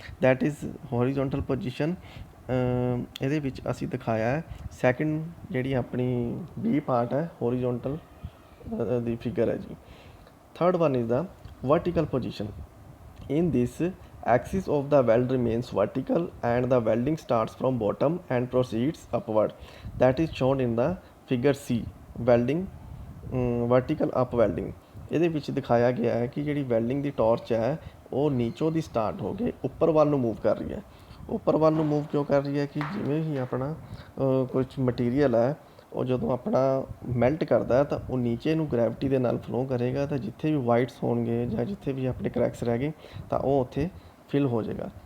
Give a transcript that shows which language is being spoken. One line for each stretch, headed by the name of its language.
English: That is horizontal position.
Punjabi: ਇਹਦੇ ਵਿੱਚ ਅਸੀਂ ਦਿਖਾਇਆ ਹੈ ਸੈਕਿੰਡ ਜਿਹੜੀ ਆਪਣੀ ਬੀ ਪਾਰਟ ਹੈ ਹੋਰੀਜ਼ੋਨਟਲ ਦੀ ਫਿਗਰ ਹੈ ਜੀ।
English: Third one is the vertical position. In this, axis of the weld remains vertical and the welding starts from bottom and proceeds upward. That is shown in the figure C, welding vertical up welding.
Punjabi: ਇਹਦੇ ਵਿੱਚ ਦਿਖਾਇਆ ਗਿਆ ਹੈ ਕਿ ਜਿਹੜੀ welding ਦੀ torch ਹੈ ਉਹ ਨੀਚੋਂ ਦੀ start ਹੋ ਕੇ ਉੱਪਰ ਵੱਲ ਨੂੰ ਮੂਵ ਕਰ ਰਹੀ ਹੈ। ਉੱਪਰ ਵੱਲ ਨੂੰ ਮੂਵ ਕਿਉਂ ਕਰ ਰਹੀ ਹੈ ਕਿ ਜਿਵੇਂ ਹੀ ਆਪਣਾ ਕੁਝ ਮਟੀਰੀਅਲ ਹੈ ਉਹ ਜਦੋਂ ਆਪਣਾ ਮੈਲਟ ਕਰਦਾ ਹੈ ਤਾਂ ਉਹ ਨੀਚੇ ਨੂੰ ਗ੍ਰੈਵਿਟੀ ਦੇ ਨਾਲ ਫਲੋ ਕਰੇਗਾ, ਤਾਂ ਜਿੱਥੇ ਵੀ ਵਾਈਟਸ ਹੋਣਗੇ ਜਾਂ ਜਿੱਥੇ ਵੀ ਆਪਣੇ ਕਰੈਕਸ ਰਹਿ ਗਏ ਤਾਂ ਉਹ ਉੱਥੇ ਫਿਲ ਹੋ ਜਾਏਗਾ।